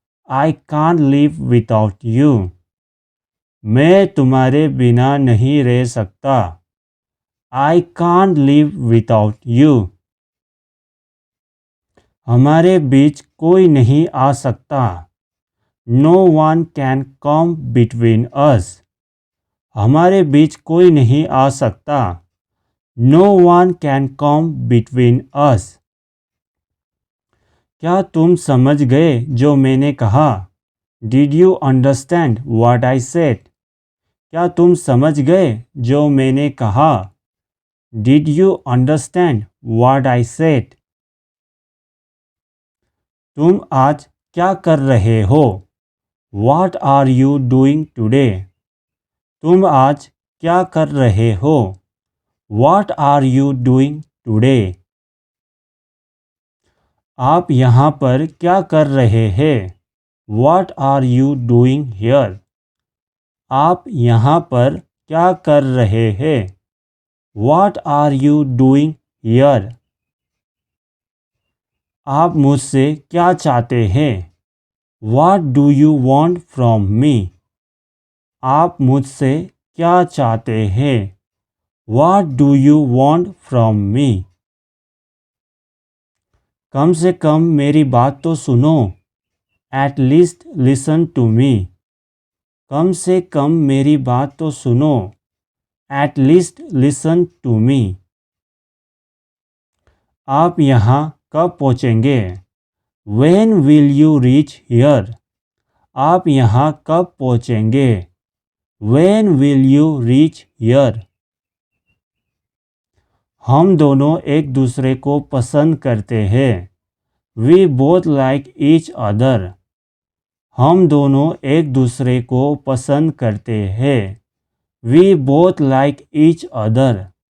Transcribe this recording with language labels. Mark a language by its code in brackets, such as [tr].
[en] I can't live without you. [hi] मैं तुम्हारे बिना नहीं रह सकता। [en] I can't live without you. [hi] हमारे बीच कोई नहीं आ सकता। [en] No one can come between us. [hi] हमारे बीच कोई नहीं आ सकता। [en] No one can come between us. [hi] क्या तुम समझ गए जो मैंने कहा? [en] Did you understand what I said? [hi] क्या तुम समझ गए जो मैंने कहा? [en] Did you understand what I said? [hi] तुम आज क्या कर रहे हो? [en] What are you doing today? [hi] तुम आज क्या कर रहे हो? [en] What are you doing today? [hi] आप यहाँ पर क्या कर रहे हैं? [en] What are you doing here? [hi] आप यहाँ पर क्या कर रहे हैं? [en] What are you doing here? [hi] आप मुझसे क्या चाहते हैं? [en] What do you want from me? [hi] आप मुझसे क्या चाहते हैं? [en] What do you want from me? [hi] कम से कम मेरी बात तो सुनो। [en] At least listen to me. [hi] कम से कम मेरी बात तो सुनो। [en] At least listen to me. [hi] आप यहाँ कब पहुँचेंगे? [en] When will you reach here? [hi] आप यहाँ कब पहुँचेंगे? [en] When will you reach here? [hi] हम दोनों एक दूसरे को पसंद करते हैं। [en] We both like each other. [hi] हम दोनों एक दूसरे को पसंद करते हैं। [en] We both like each other.